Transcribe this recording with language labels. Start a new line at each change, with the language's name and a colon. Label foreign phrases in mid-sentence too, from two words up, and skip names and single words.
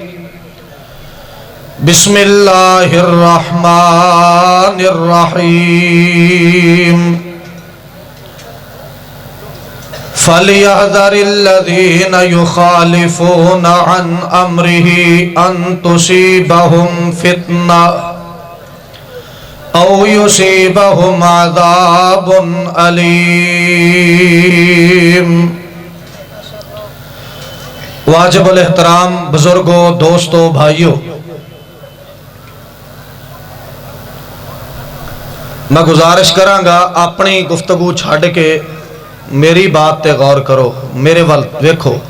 Arabic: بسم الله الرحمن الرحيم. فليحذر الذين يخالفون عن أمره أن تصيبهم فتنة أو يصيبهم عذاب أليم.
Punjabi: واجب الاحترام بزرگو، دوستو، بھائیو، میں گزارش کراں گا اپنی گفتگو چھڈ کے میری بات تے غور کرو، میرے ول ویکھو.